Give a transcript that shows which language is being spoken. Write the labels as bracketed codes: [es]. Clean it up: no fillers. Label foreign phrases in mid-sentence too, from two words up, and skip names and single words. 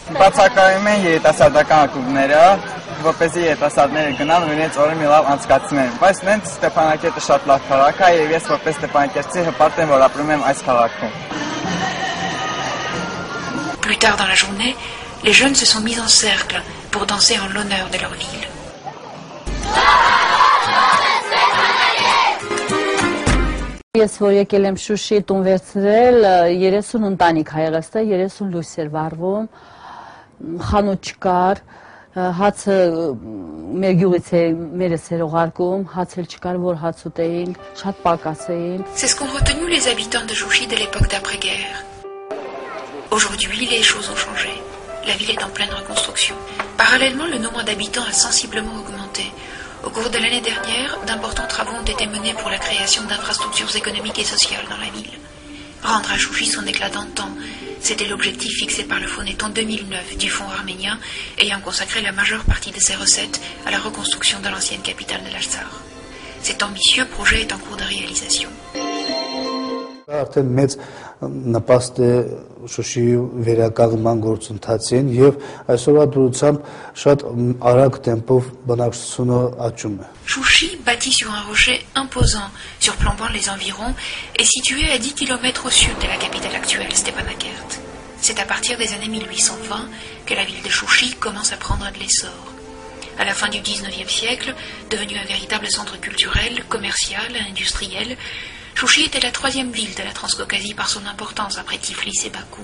[fr] Plus tard dans la journée, les jeunes se sont mis en cercle pour danser en l'honneur de leur ville. [hy] Ես որ եկել եմ Շուշի տուն վերցրել 30 ընտանիք հայերստա 30 լույս էր վառվում խանութ չկար հացը մեր գյուղից է մերս էր ուղարկում հացել չկար որ հաց ուտեին շատ պակաս էին. [fr] C'est ce qu'ont retenu les habitants de Chouchi de l'époque d'après-guerre. Aujourd'hui, les choses ont changé. La ville est en pleine reconstruction. Parallèlement, le nombre d'habitants a sensiblement augmenté. Au cours de l'année dernière, d'importants travaux ont été menés pour la création d'infrastructures économiques et sociales dans la ville. Rendre à Chouchi son éclat d'antan, c'était l'objectif fixé par le Phonéton 2009 du Fonds arménien, ayant consacré la majeure partie de ses recettes à la reconstruction de l'ancienne capitale de l'Artsakh. Cet ambitieux projet est en cours de réalisation. [hy] Արդեն մեծ նպաստ է Շուշիի վերականգնման գործընթացին եւ այսօրվա դրությամբ շատ արագ տեմպով բնակչությունը աճում է. [fr] Chouchi, bâti sur un rocher imposant surplombant les environs, est situé à 10 km au sud de la capitale actuelle, Stepanakert. C'est à partir des années 1820 que la ville de Chouchi commence à prendre de l'essor. À la fin du XIXe siècle, devenu un véritable centre culturel, commercial et industriel, Chouchi était la troisième ville de la Transcaucasie par son importance après Tiflis et Bakou.